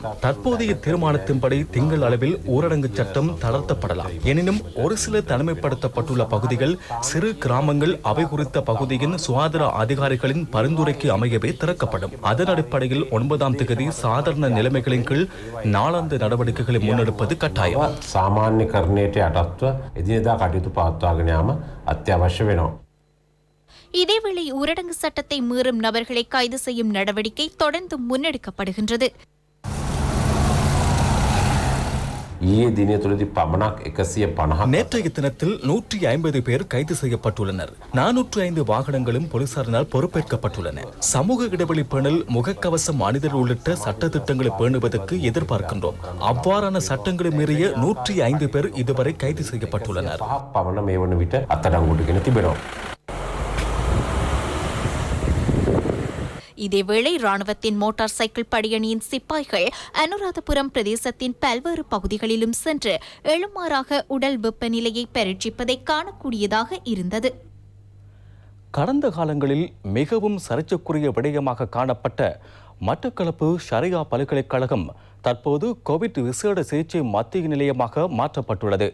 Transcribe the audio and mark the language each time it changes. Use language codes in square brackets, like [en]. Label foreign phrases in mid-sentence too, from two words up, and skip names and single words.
[ta] தற்போதைய தீர்மானத்தின்படி திங்கள் அளவில் ஊரடங்கு சட்டம் தளர்த்தப்படலாம். எனினும் ஒரு சில தனிமைப்படுத்தப்பட்டுள்ள பகுதிகள், சிறு கிராமங்கள் அவை குறித்த பகுதியின் சுகாதார அதிகாரிகளின் பரிந்துரைக்கு அமையவே திறக்கப்படும். அதன் அடிப்படையில் 9ஆம் தேதி சாதாரண நிலைமைகளின் கீழ் நாளாந்த நடவடிக்கைகளை முன்னெடுப்பது கட்டாயம். [si] සාමාන්‍යකරණයට යටත්ව එදිනෙදා කටයුතු පවත්වාගෙන යාම අත්‍යවශ්‍ය වෙනවා. [ta] இதேவேளை ஊரடங்கு சட்டத்தை மீறும் நபர்களை கைது செய்யும் நடவடிக்கை தொடர்ந்து முன்னெடுக்கப்படுகின்றது. [si] ඊයේ දිනය තුළදී පමණක් 150ක් [ta] நேற்றைய தினத்தில் 150 பேர் கைது செய்யப்பட்டுள்ளனர். 405 வாகனங்களும் போலீசாரினால் பொறுப்பேற்கப்பட்டுள்ளன. சமூக இடைவெளி பேணல், முகக்கவசம் அணிதல் உள்ளிட்ட சட்ட திட்டங்களை பேணுவதற்கு எதிர்பார்க்கின்றோம். அவ்வாறான சட்டங்களை மீறிய 105 பேர் இதுவரை கைது செய்யப்பட்டுள்ளனர். [si] පමණ මේ වන විට අත්අඩංගුවටගෙන තිබෙනවා. [ta] இதேவேளை ராணுவத்தின் மோட்டார் சைக்கிள் படையணியின் சிப்பாய்கள் அனுராதபுரம் பிரதேசத்தின் பல்வேறு பகுதிகளிலும் சென்று எழுமாறாக உடல் வெப்பநிலையை பரீட்சிப்பதை காணக்கூடியதாக இருந்தது. கடந்த காலங்களில் மிகவும் சர்ச்சைக்குரிய விடயமாக காணப்பட்ட மட்டக்களப்பு ஷரியா பல்கலைக்கழகம் தற்போது கோவிட் விசேட சிகிச்சை மத்திய நிலையமாக மாற்றப்பட்டுள்ளது.